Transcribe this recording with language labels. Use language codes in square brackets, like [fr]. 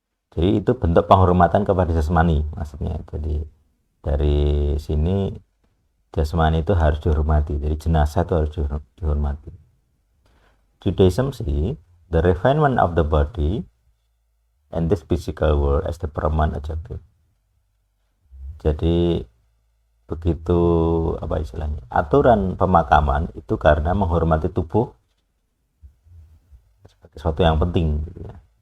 [id] Jadi itu bentuk penghormatan kepada jasmani maksudnya. Jadi dari sini jasmani itu harus dihormati. Jadi jenazah itu harus dihormati. [en] Judaism see the refinement of the body and this physical world as the permanent objective. [id] Jadi begitu apa istilahnya, aturan pemakaman itu karena menghormati tubuh sebagai sesuatu yang penting gitu ya.